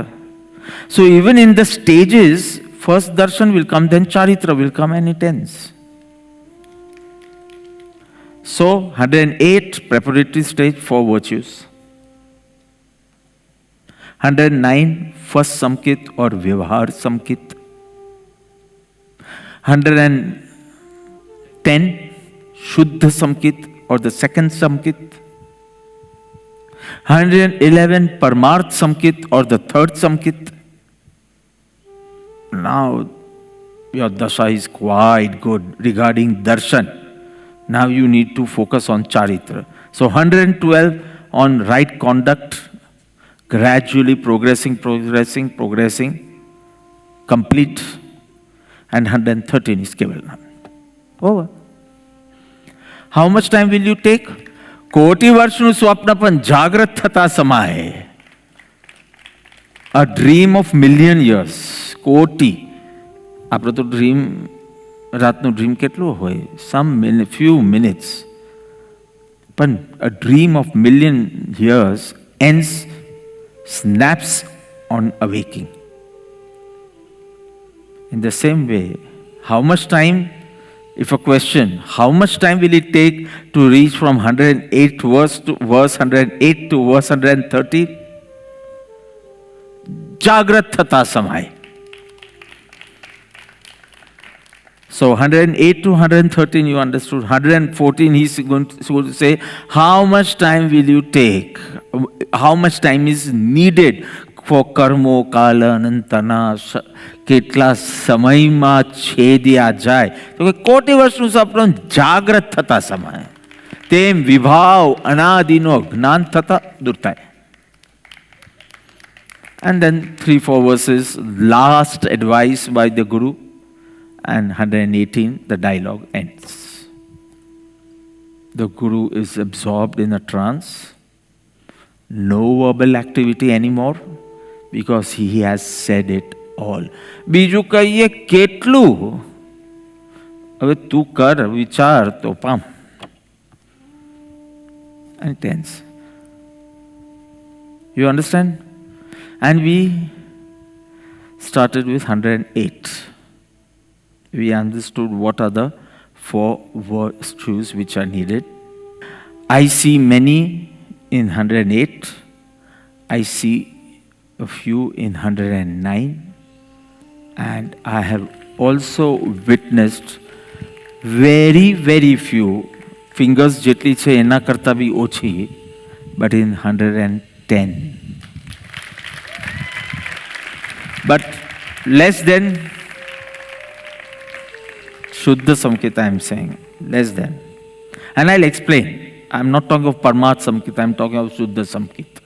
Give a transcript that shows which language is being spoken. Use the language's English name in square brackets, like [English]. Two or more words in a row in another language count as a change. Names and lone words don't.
[English] So even in the stages, first darshan will come, then charitra will come, and it ends. So 108, preparatory stage, 4 virtues. 109, first samkit or vyavahar samkit. 110, shuddha samkit or the second samkit. 111, parmarth samkit or the third samkit. Now, your dasha is quite good regarding darshan. Now you need to focus on charitra. So 112 on right conduct, gradually progressing, complete. And 113 is Kevalnan. Over. How much time will you take? [Gujarati] કોટી વર્ષનું સ્વપ્નપણ જાગ્રત થતા સમયે. [English] A dream of million years. [Gujarati] કોટી આપણો તો ડ્રીમ રાતનો ડ્રીમ કેટલો હોય [English] few minutes, પણ a dream of million years ends, snaps on awaking. In the same way, how much time, if a question, how much time will it take to reach from 108 verse to verse 108 to verse 130? [Gujarati] જાગ્રત થતા સમય. [English] So 108 to 113 you understood. 114 he's going to say, how much time will you take? How much time is needed for [Gujarati] કર્મો, કાળ, અનંતના, કેટલા સમયમાં છેદ્યા જાય? તો કે કોટી વર્ષનું સપનું જાગ્રત થતા સમય તેમ વિભાવ અનાદિનો જ્ઞાન થતા દૂર થાય. [English] And then 3-4 verses, last advice by the Guru. And 118, the dialogue ends. The Guru is absorbed in a trance. No verbal activity anymore because he has said it all. [Gujarati] બીજું કહીએ કેટલું? હવે તું કર વિચાર તો પામ. [English] And it ends. You understand? And we started with 108. We understood what are the 4 virtues which are needed. I see many in 108. I see a few in 109. And I have also witnessed very, very few, fingers [Gujarati] જેટલી છે એના કરતા બી ઓછી, [English] but in 110. But less than Shuddha Samkhita, I'm saying, less than. And I'll explain. I'm not talking of Parmat Samkhita, I'm talking of Shuddha Samkhita.